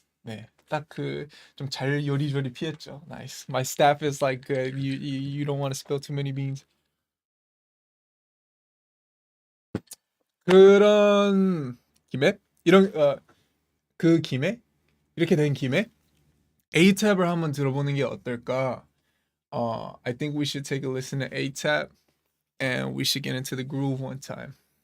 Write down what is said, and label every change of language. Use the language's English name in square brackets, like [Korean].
[Korean] 네, 딱 그 좀 잘 요리조리 피했죠. [English] Nice. My staff is like, you don't want to spill too many beans. [Korean] 그런 김에 그 김에 이렇게 된 김에 A-tab을 한번 들어보는 게 어떨까? [English] I think we should take a listen to A-tab and we should get into the groove one time.